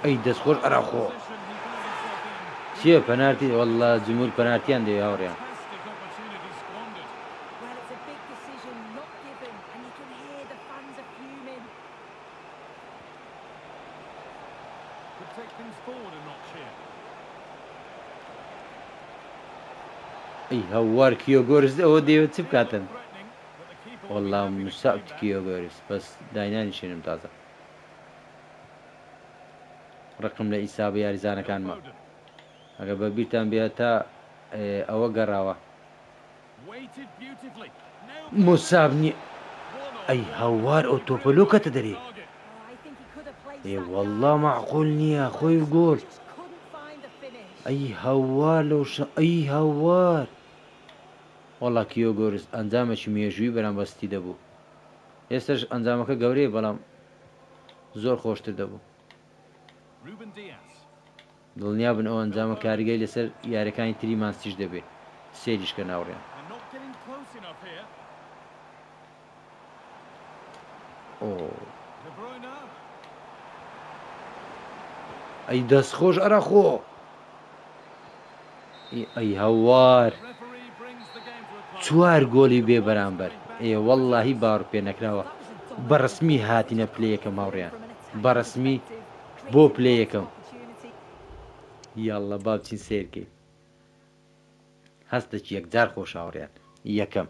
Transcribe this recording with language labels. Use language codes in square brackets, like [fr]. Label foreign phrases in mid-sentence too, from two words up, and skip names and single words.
[ckb] ئەی دەستخۆش ئەراخۆ [en] Position he found himself in. [ckb] چییە پەنارتی وەڵڵا جمهور پەنارتیان دەوێ هاوڕێیان [en] Fantastic opportunity squandered. Well, it's a big decision not given, and you can hear the fans are fuming. Could take things forward a notch here. [ckb] ئەی هەوار کیۆگۆرس ئەوە دەوێت چ بکاتن [en] Threatening, but the keeper will be [ckb] وەڵڵا [en] happy to موساوت play back. [ckb] کیۆگۆرس بەس داینانی شێنم تازە ڕقم لە ئیسابە یاریزانەکانمە Foden. ئەگە بە بیرتان بێت تا ئەوە گەڕاوە [en] Weighted beautifully. Nailed موسابنی one on ئەی one. [ckb] هەوار ئەو تۆپەلۆکەتە دەرێ [en] Target. Oh, I think he could have placed ئێ that [ckb] وەڵڵا [en] down. [ckb] معقول نییە خۆی گۆل [en] Just couldn't find the finish. [ckb] ئەی هەوار لەو ئەی هەوار وەڵا کیۆگۆرس ئەنجامێکی مێژووی بەرامبەستی دەبوو ئێستاش ئەنجامەکە گەورەیە بەڵام زۆر خۆشتر دەبوو Ruben Diaz. دڵنیا بن ئەو ئەنجامە کاریگەی لەسەر یاریەکانی تری مانستیش دەبێت سێریشکە ناوڕێن [en] They're not getting close enough here. ئۆ [ckb] De Bruyne. ئەی دەستخۆش ئەراخۆ ئەی هەوار [en] Referee brings the game to a close. [ckb] چوار گۆلی بێ بەرامبەر ئێ وەڵڵاهی باڕ پێ نەکراوە بەڕسمی هاتینە پلەیەکەم هاوڕێیان بەڕسمی بۆ پلەیەکەم یاڵڵە بابچین سێرکەی هەستێکی یەکجار خۆش هاوڕێیان یەکەم